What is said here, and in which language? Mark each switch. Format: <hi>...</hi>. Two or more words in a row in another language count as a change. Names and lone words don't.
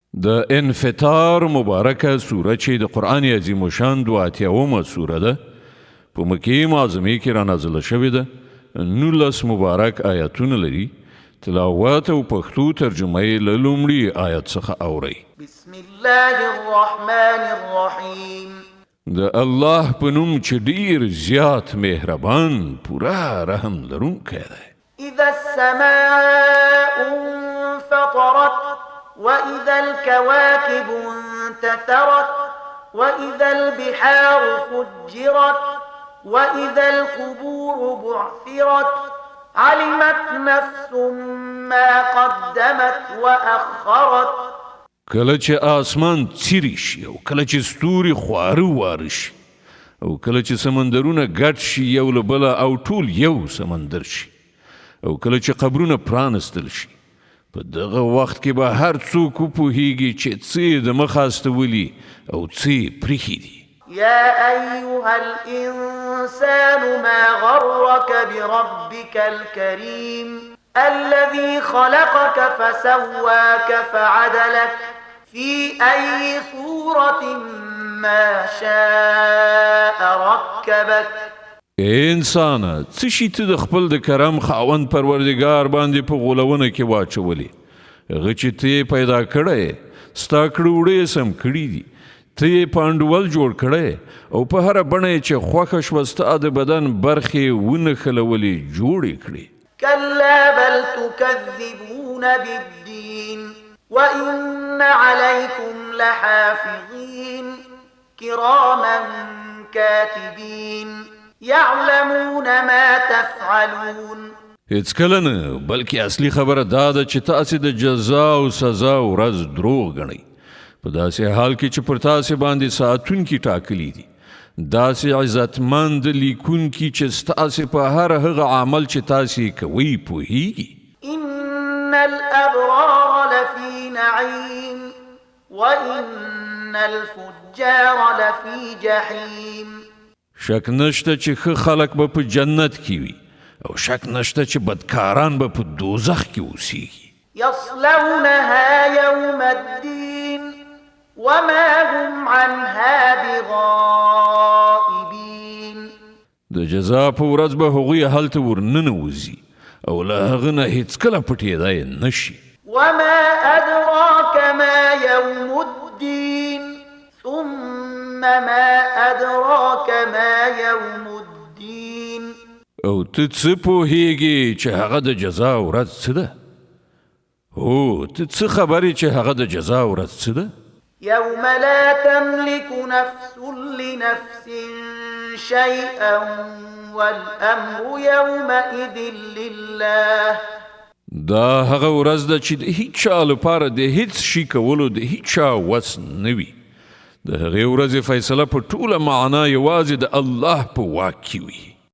<ps>د انفطار مبارکه سوره چې د قرآن عظیم الشان 82 سوره ده په مکې معظمې کې را نازله شوې ده 19 مبارک آیاتونه لري تلاوت او پښتو ترجمه یې له لومړي آیت څخه اورئ</ps> <ar>بسم الله الرحمن الرحیم</ar> <ps>د الله په نوم چې ډیر زیات مهربان پورا رحم لرونکی دی</ps> <ar>اذا السماء انفطرت وإذا الكواكب انتثرت وإذا البحار فجرت وإذا القبور بعثرت علمت نفس ما قدمت وأخرت</ar> <ps>کله چې آسمان څیرې شي او کله چې ستوري خواره واره شي او کله چې سمندرونه ګډ شي یو له بله او ټول یو سمندر شي او کله چې قبرونه پرانستل شي په دغه وخت کې به هر څوک وپوهیږي چې څه د مخه استولي او څه پرېښي دي</ps> <ar>يا أيها الإنسان ما غرك بربك الكريم الذي خلقك فسواك فعدلك في أي صورة ما شاء ركبك</ar> <ps>انسانه څه شي ته د خپل د کرم خاوند پروردګار باندې په غولونه کې واچولې هغه چې ته پیدا کړی ستا کړوړې سم کړي دي ته پانډول جوړ کړی او په هر بڼه چې خوښه شوه ستا د بدن برخې ونښلولې جوړې کړې</ps> <ar>كلا بل تكذبون بالدين وإن عليكم لحافظين كراما كاتبين يعلمون ما تفعلون</ar> <ps>هیڅ کله نه بلکې اصلي خبره دا ده چې تاسې د جزا او سزا ورځ دروغ ګڼئ په داسې حال کې چې پر تاسې باندې ساتونکي ټاکلي دي داسې عزتمند لیکونکي چې ستاسې په هر هغه عمل چې تاسې کوئ پوهیږي</ps> <ar>إن الأبرار لفي نعيم وإن الفجار لفي جحيم</ar> <ps>شک نشته چې ښه خلک به په جنت کې وي او شک نشته چې بدکاران به په دوزخ کې اوسیږي</ps> <ar>يصلونها يوم الدين وما هم عنها بغائبين</ar> <ps>د جزا په ورځ به هغوی هلته ورننوځي او له هغه نه هیڅکله پټېدای نشي</ps> <ar>وما أدراك ما يوم الدين ثم ما أدراك ما يوم الدين</ar> <ps>او ته څه پوهیږي چې هغه د جزا ورځ څه ده هو ته څه خبرې چې هغه د جزا ورځ څه ده</ps> <ar>يوم لا تملك نفس لنفس شيئا والأمر يومئذ لله</ar> <ps>دا هغه ورځ ده چې د هیڅ چا لپاره د هیڅ شي کولو د هیڅ چا وس نه وي د هغې ورځې فیصله په ټوله معنا یوازې د الله په واک کې وي</ps>